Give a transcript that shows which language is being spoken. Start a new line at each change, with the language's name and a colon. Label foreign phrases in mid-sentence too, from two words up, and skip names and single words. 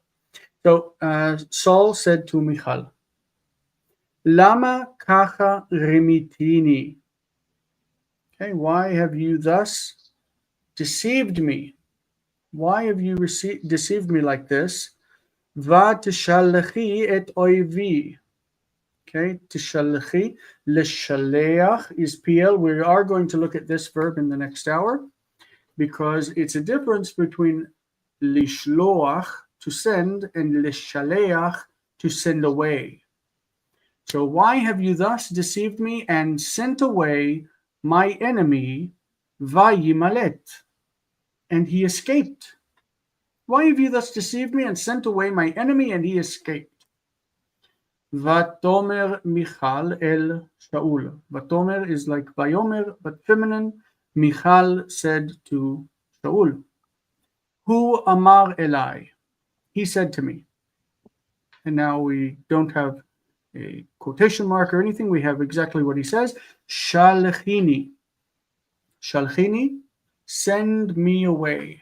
English: So Saul said to Michal,
Hebrew: למה ככה רימיתני.
English: Okay, why have you thus deceived me? Why have you deceived me like this?
Hebrew: ותשלחי את איבי.
English: Okay, tishalechi, leshaleach is PL. We are going to look at this verb in the next hour because it's a difference between lishloach, to send, and leshaleach, to send away. So why have you thus deceived me and sent away my enemy, Vayimalet, and he escaped? Why have you thus deceived me and sent away my enemy and he escaped?
Hebrew: ותאמר מיכל אל שאול.
English: Vatomer is like Vayomer, but feminine. Michal said to Shaul,
Hebrew: הוא אמר אלי.
English: He said to me. And now we don't have a quotation mark or anything. We have exactly what he says.
Hebrew: שלחני. שלחני,
English: send me away.